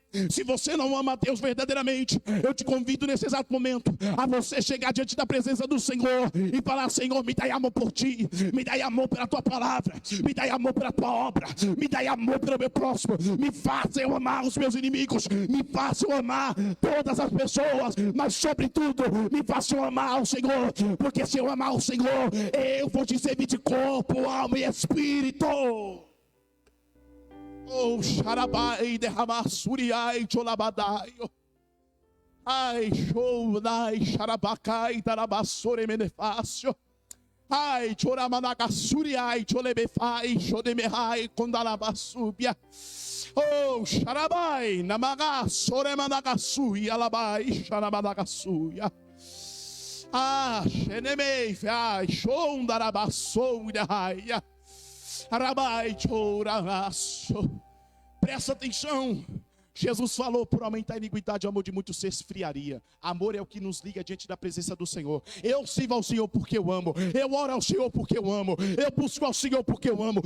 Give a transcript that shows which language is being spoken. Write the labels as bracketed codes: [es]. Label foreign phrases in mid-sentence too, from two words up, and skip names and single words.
[pt] Se você não ama a Deus verdadeiramente, eu te convido nesse exato momento a você chegar diante da presença do Senhor e falar: Senhor, me dai amor por ti, me dai amor pela tua palavra, me dai amor pela tua obra, me dai amor pelo meu próximo, me faça eu amar os meus inimigos, me faça eu amar todas as pessoas, mas sobretudo me faça eu amar o Senhor, porque se eu amar o Senhor, eu vou te servir de corpo, alma e espírito. Oh, xarabai, derramassuriai, cholabadai. Ai, choudai, xarabacai, darabassore menefácio. Ai, choramanagassuriai, cholebefai, chodemerrai, condalabassúbia. Oh, xarabai, namagassore managassui, alabai, xaramanagasuia. Ah, xenemei, ai, chondarabassouia. Presta atenção. Jesus falou: por aumentar a iniquidade, o amor de muitos se esfriaria. Amor é o que nos liga diante da presença do Senhor. Eu sirvo ao Senhor porque eu amo. Eu oro ao Senhor porque eu amo. Eu busco ao Senhor porque eu amo.